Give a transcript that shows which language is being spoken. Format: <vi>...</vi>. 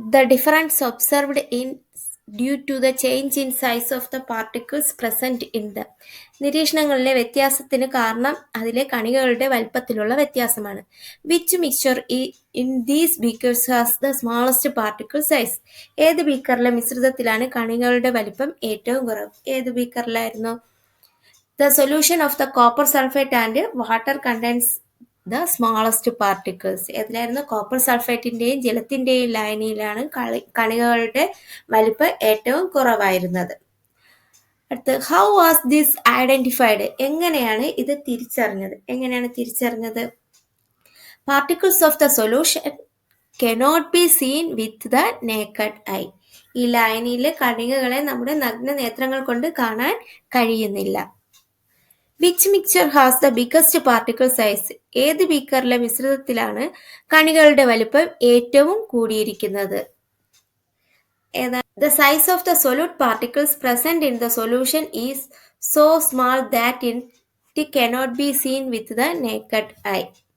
<en>The difference observed in due to the change in size of the particles present in the.</en> <ml>നിരീക്ഷണങ്ങളിലെ വ്യത്യാസത്തിന് കാരണം അതിലെ കണികകളുടെ വലിപ്പത്തിലുള്ള വ്യത്യാസമാണ്.</ml> <en>Which mixture in these beakers has the smallest particle size?</en> <ml>ഏത് ബീക്കറിലെ മിശ്രിതത്തിലാണ് കണികകളുടെ വലിപ്പം ഏറ്റവും കുറവ്? ഏത് ബീക്കറിലായിരുന്നു?</ml> <en>The solution of the copper sulfate and water contains the smallest particles.</en> <ml>ഏതിലായിരുന്നു? Copper സൾഫേറ്റിന്റെയും ജലത്തിന്റെയും ലായനിയിലാണ് കണികകളുടെ വലിപ്പം ഏറ്റവും കുറവായിരുന്നത്. അടുത്ത്,</ml> <en>How was this identified?</en> <ml>എങ്ങനെയാണ് ഇത് തിരിച്ചറിഞ്ഞത്?</ml> <en>Particles of the solution cannot be seen with the naked eye.</en> <ml>ഈ ലായനിയിലെ കണികകളെ നമ്മുടെ നഗ്ന നേത്രങ്ങൾ കൊണ്ട് കാണാൻ കഴിയുന്നില്ല.</ml> <en>Which mixture has the biggest particle size?</en> <ml>ഏത് ബീക്കറിലെ മിശ്രിതത്തിലാണ് കണികളുടെ വലുപ്പം ഏറ്റവും കൂടിയിരിക്കുന്നത്?</ml> <en>The size of the solute particles present in the solution is so small that it cannot be seen with the naked eye.</en>